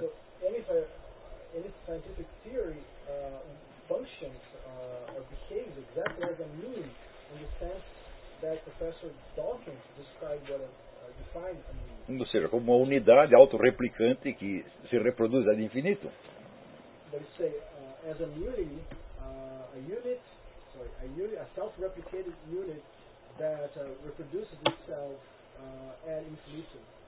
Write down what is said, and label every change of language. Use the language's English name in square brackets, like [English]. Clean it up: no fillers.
[English] So, any scientific theory functions or behaves exactly as a meme in the sense that Professor Dawkins described what defined a meme. [Portuguese] Ou seja, como uma unidade autorreplicante que se reproduz ad infinito. [English] They say, as a unity, a self-replicated unit that reproduces itself ad infinito.